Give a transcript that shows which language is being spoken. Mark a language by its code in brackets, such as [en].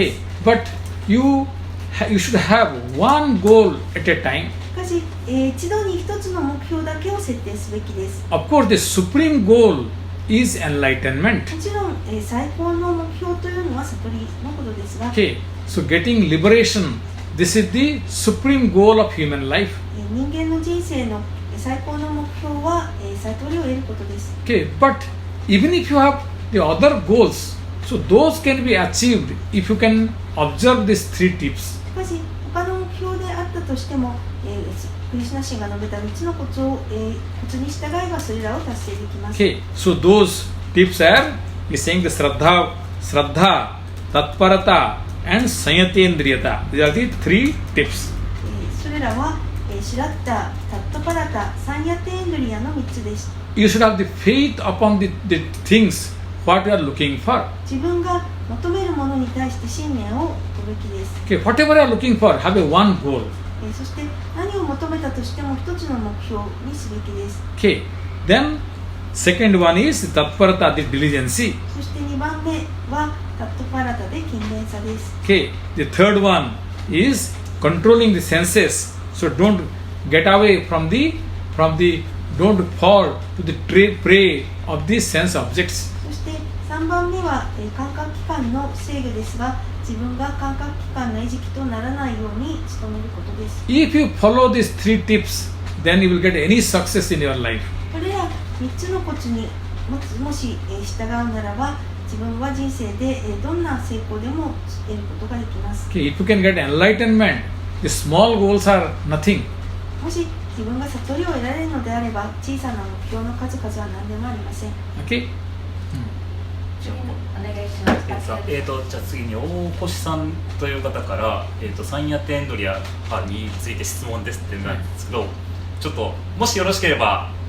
[en] Okay, but you should have one goal at a time. [ja] しかし、一度に一つの目標だけを設定すべきです。 [en] Of course, the supreme goal is enlightenment. [ja] もちろん、最高の目標というのは悟りのことですが、 [en] Okay, so getting liberation, this is the supreme goal of human life. [ja] 人間の人生の最高の目標は、悟りを得ることです。 [en] Okay, but even if you have the other goals, so those can be achieved if you can observe these 3 tips. [ja] しかし、他の目標であったとしても、クリシュナ神が述べた3つのコツに従えばそれらを達成できます。 [en] Okay, so those tips are, he is saying the Shraddha, Tatparata and Sanyatendriyata. These are the 3 tips. [ja] それらは、シュラッタ、タットパラタ、サンヤテンドリアの3つです。 [en] You should have the faith upon the things what you are looking for. [ja] 自分が求めるものに対して信念を置くべきです。 [en] Okay, whatever you are looking for, have a one goal. [ja] そして何を求めたとしても一つの目標にすべきです。 [en] Okay, then second one is Tatparata, the diligence. [ja] そして2番目はタットパラタで勤勉さです。 [en] Okay, the third one is controlling the senses. So don't get away from the don't fall to the prey of these sense objects. [ja] そして3番目は感覚器官の制御ですが、自分が感覚器官の餌食とならないように努めることです。 [en] If you follow these 3 tips, then you will get any success in your life. [ja] これら3つのコツにもし従うならば、自分は人生でどんな成功でも得ることができます。 [en] Okay, if you can get enlightenment, the small goals are nothing. [ja] もし自分が悟りを得られるのであれば、小さな目標の数々は何でもありません。 [en] Okay? [ja] お願いします。じゃあ次に大越さんという方から、サンヤテンドリアについて質問ですってなんですけど、ちょっともしよろしければ